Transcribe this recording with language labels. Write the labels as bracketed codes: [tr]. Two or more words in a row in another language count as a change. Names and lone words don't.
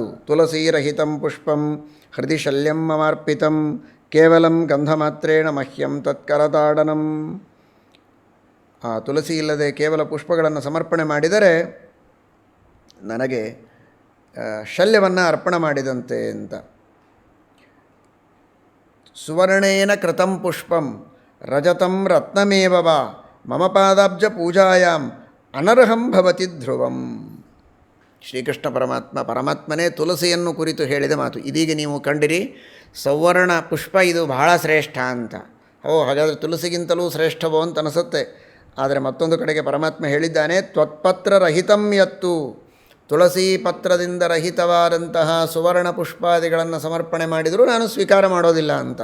[sa] ತುಳಸೀರಹಿತಂ ಪುಷ್ಪಂ ಹೃದಯ ಶಲ್ಯಂ ಮಮಾರ್ಪಿತಂ ಕೇವಲಂ ಗಂಧಮಾತ್ರೇಣ ಮಹ್ಯಂ ತತ್ಕರತಾಡನಂ. [kn] ಆ ತುಳಸಿ ಇಲ್ಲದೆ ಕೇವಲ ಪುಷ್ಪಗಳನ್ನು ಸಮರ್ಪಣೆ ಮಾಡಿದರೆ ನನಗೆ ಶಲ್ಯವನ್ನು ಅರ್ಪಣೆ ಮಾಡಿದಂತೆ ಅಂತ. [sa] ಸುವರ್ಣೇನ ಕೃತಂ ಪುಷ್ಪಂ ರಜತಂ ರತ್ನಮೇವ ವಾ ಮಮ ಪಾದಾಬ್ಜ ಪೂಜಾಯಾಂ ಅನರ್ಹಂ ಭವತಿ ಧ್ರುವಂ. [kn] ಶ್ರೀಕೃಷ್ಣ ಪರಮಾತ್ಮನೇ ತುಳಸಿಯನ್ನು ಕುರಿತು ಹೇಳಿದ ಮಾತು. ಇದೀಗ ನೀವು ಕಂಡಿರಿ ಸೌವರ್ಣ ಪುಷ್ಪ ಇದು ಬಹಳ ಶ್ರೇಷ್ಠ ಅಂತ. ಹಾಗಾದರೆ ತುಳಸಿಗಿಂತಲೂ ಶ್ರೇಷ್ಠವೋ ಅಂತ ಅನಿಸುತ್ತೆ. ಆದರೆ ಮತ್ತೊಂದು ಕಡೆಗೆ ಪರಮಾತ್ಮ ಹೇಳಿದ್ದಾನೆ, [sa] ತ್ವತ್ಪತ್ರ ರಹಿತಂ ಯತ್ತು, [kn] ತುಳಸಿ ಪತ್ರದಿಂದ ರಹಿತವಾದಂತಹ ಸುವರ್ಣ ಪುಷ್ಪಾದಿಗಳನ್ನು ಸಮರ್ಪಣೆ ಮಾಡಿದರೂ ನಾನು ಸ್ವೀಕಾರ ಮಾಡೋದಿಲ್ಲ ಅಂತ.